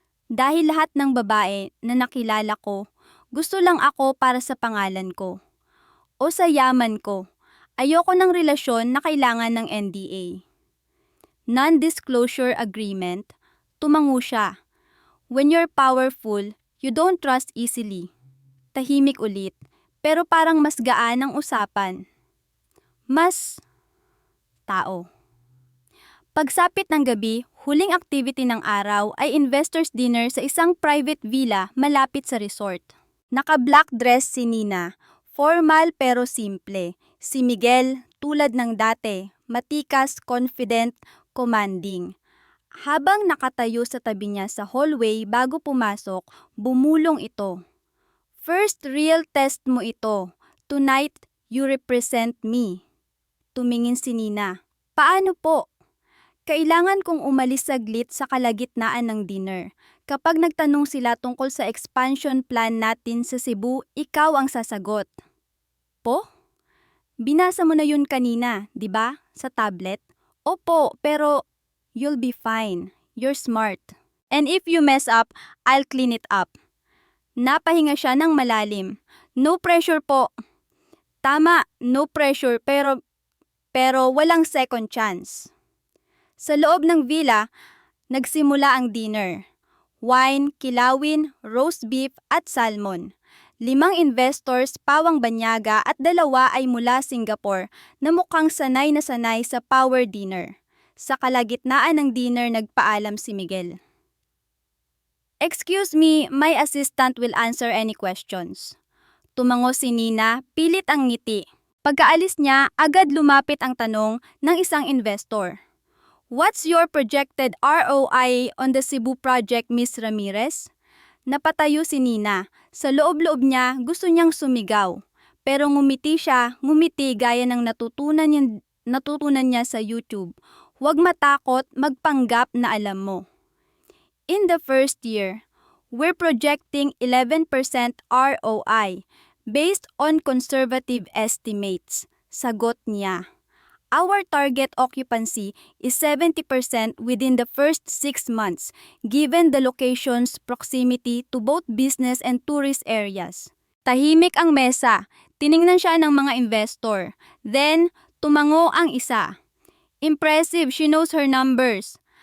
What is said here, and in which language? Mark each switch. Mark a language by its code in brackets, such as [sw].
[tl] Dahil lahat ng babae na nakilala ko, gusto lang ako para sa pangalan ko. O sa yaman ko. Ayoko ng relasyon na kailangan ng NDA. Non-disclosure agreement, tumango siya. [en] When you're powerful, you don't trust easily. [tl] Tahimik ulit, pero parang mas gaan ang usapan. Mas tao. Pagsapit ng gabi, huling activity ng araw ay investors dinner sa isang private villa malapit sa resort. Naka-black dress si Nina, formal pero simple. Si Miguel, tulad ng dati, matikas, confident, commanding. Habang nakatayo sa tabi niya sa hallway bago pumasok, bumulong ito. [en] First real test [tl] mo ito. [en] Tonight, you represent me. [tl] Tumingin si Nina. Paano po? Kailangan kong umalis saglit sa kalagitnaan ng dinner. Kapag nagtanong sila tungkol sa expansion plan natin sa Cebu, ikaw ang sasagot. Po? Binasa mo na yun kanina, di ba? Sa tablet? Opo, pero [en] you'll be fine. You're smart. And if you mess up, I'll clean it up. [tl] Napahinga siya ng malalim. No pressure po. Tama, no pressure pero walang second chance. Sa loob ng villa, nagsimula ang dinner. Wine, kilawin, roast beef at salmon. 5 investors pawang banyaga at 2 ay mula Singapore na mukhang sanay na sanay sa power dinner. Sa kalagitnaan ng dinner nagpaalam si Miguel. [en] Excuse me, my assistant will answer any questions. [tl] Tumango si Nina, pilit ang ngiti. Pagkaalis niya, agad lumapit ang tanong ng isang investor. [en] What's your projected ROI on the Cebu project, Ms. [tl] Ramirez? Napatayo si Nina. Sa loob-loob niya, gusto niyang sumigaw. Pero ngumiti gaya ng natutunan niya sa YouTube. Huwag matakot, magpanggap na alam mo. [en] In the first year, we're projecting 11% ROI. Based on conservative estimates, [tl] sagot niya. [en] Our target occupancy is 70% within the first 6 months, given the location's proximity to both business and tourist areas. [tl] Tahimik ang mesa. Tiningnan siya ng mga investor. Then, tumango ang isa. [en] Impressive, she knows her numbers.